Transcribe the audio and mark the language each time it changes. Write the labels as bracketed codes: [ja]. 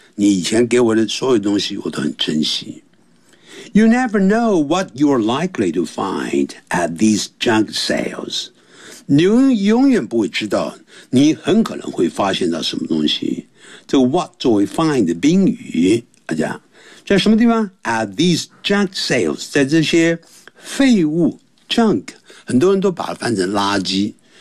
[zh] 你以前给我的所有东西我都很珍惜。 [en] You never know what you're likely to find at these junk sales. [zh] 你永远不会知道你很可能会发现到什么东西。这 what 作为 find 的宾语，在什么地方？ [en] At these junk sales， [zh] 在这些废物 junk， 很多人都把它翻成垃圾。